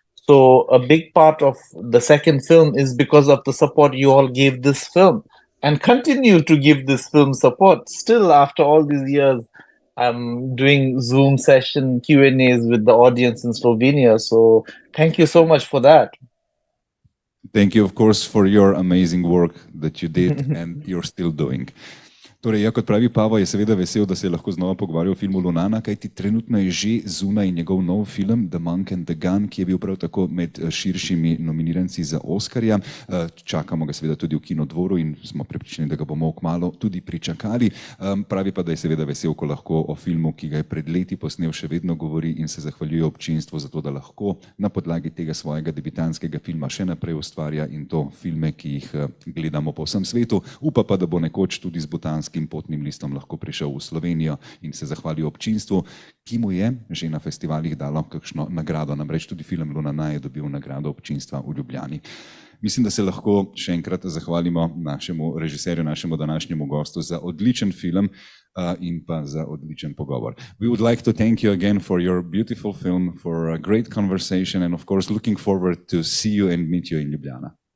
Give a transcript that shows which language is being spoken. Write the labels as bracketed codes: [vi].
[en] So a big part of the second film is because of the support you all gave this film, and continue to give this film support. Still, after all these years, I'm doing Zoom session Q&As with the audience in Slovenia. So thank you so much for that. Thank you, of course, for your amazing work that you did and you're still doing. [sl] Torej, ja, kot pravi Pawo, je seveda vesel, da se je lahko znova pogovarjal o filmu Lunana, kajti trenutno je že zunaj njegov nov film The Monk and the Gun, ki je bil prav tako med širšimi nominiranci za Oskarja. Čakamo ga seveda tudi v Kinodvoru in smo prepričani, da ga bomo kmalu tudi pričakali. Pravi pa, da je seveda vesel, ko lahko o filmu, ki ga je pred leti posnel, še vedno govori, in se zahvaljuje občinstvu za to, da lahko na podlagi tega svojega debitanskega filma še naprej ustvarja, in to filme, ki jih gledamo po vsem svetu. Upa pa, da bo nekoč tudi z Bhutanskim potnim listom lahko prišel v Slovenijo in se zahvalil občinstvu, ki mu je že na festivalih dalo kakšno nagrado. Namreč tudi film Lunana je dobil nagrado občinstva v Ljubljani. Mislim, da se lahko še enkrat zahvalimo našemu režiserju, našemu današnjemu gostu za odličen film in pa za odličen pogovor. [en] We would like to thank you again for your beautiful film, for a great conversation, and of course looking forward to see you and meet you in Ljubljana.